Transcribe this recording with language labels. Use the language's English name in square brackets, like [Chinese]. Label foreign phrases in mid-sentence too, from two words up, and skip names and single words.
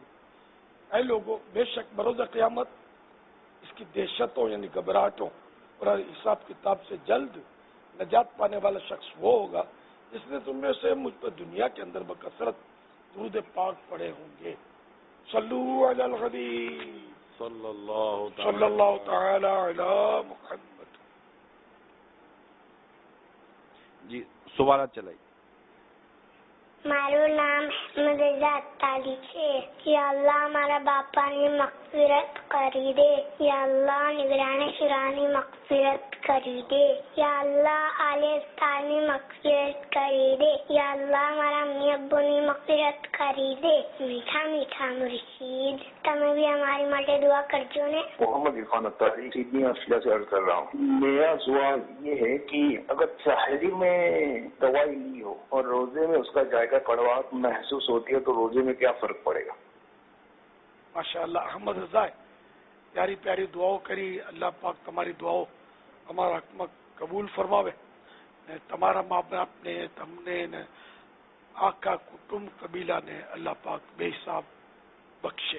[Urdu] اے لوگوں، بے شک بروز قیامت اس کی دہشتوں یعنی گھبراہٹوں اور حساب کتاب سے جلد نجات پانے والا شخص وہ ہوگا جس نے تم میں سے مجھ پر دنیا کے اندر بکثرت درود پاک پڑھے ہوں گے۔ [Arabic] صلو علی الحبیب صلی اللہ صلی اللہ تعالی علی محمد۔ [Urdu] جی سوالات چلائی۔ [Gujarati] મારું નામ અહેમદ રઝા અત્તારી છે। [Arabic] يا الله [Gujarati] મારા બાપાની મગફિરત કરી દે। [Arabic] يا الله [Gujarati] નિગરાની શુરાની મગફિરત કરી દે। [Arabic] يا الله [Gujarati] આલે ઉસ્તાદની મગફિરત કરી દે। [Arabic] يا الله [Gujarati] મારા અમ્મી અબ્બુની મગફિરત કરી દે। મીઠા મીઠા મુર્શીદ તમે બી અમારી માટે દુઆ કરજો ને। [Urdu] محمد عرفان اطاری سیدنی آسٹریلیا سے عرض کر رہا ہوں۔ میرا سوال یہ ہے کہ اگر سحری میں دوائی لی ہو اور روزے میں اس کا ذائقہ کڑوا محسوس ہوتی ہے تو روزے میں کیا فرق پڑے گا؟ ماشاء اللہ، احمد رضا پیاری پیاری دعاؤں کری، اللہ پاک تمہاری دعاؤں ہمارا حکمت قبول فرماوے، تمہارا ماں باپ نے، تم نے، آقا کٹم قبیلہ نے اللہ پاک بے حساب بخشے۔